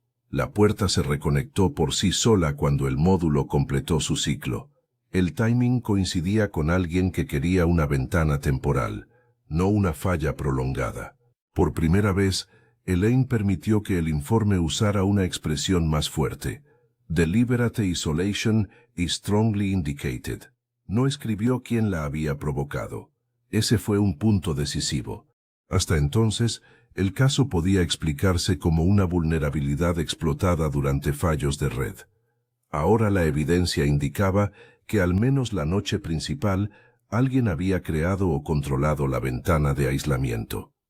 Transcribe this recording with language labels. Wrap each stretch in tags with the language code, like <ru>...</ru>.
<es>La puerta se reconectó por sí sola cuando el módulo completó su ciclo. El timing coincidía con alguien que quería una ventana temporal, no una falla prolongada. Por primera vez, Elaine permitió que el informe usara una expresión más fuerte.</es> <en>Deliberate isolation is strongly indicated.</en> <es>No escribió quién la había provocado. Ese fue un punto decisivo. Hasta entonces, el caso podía explicarse como una vulnerabilidad explotada durante fallos de red. Ahora la evidencia indicaba que al menos la noche principal alguien había creado o controlado la ventana de aislamiento.</es>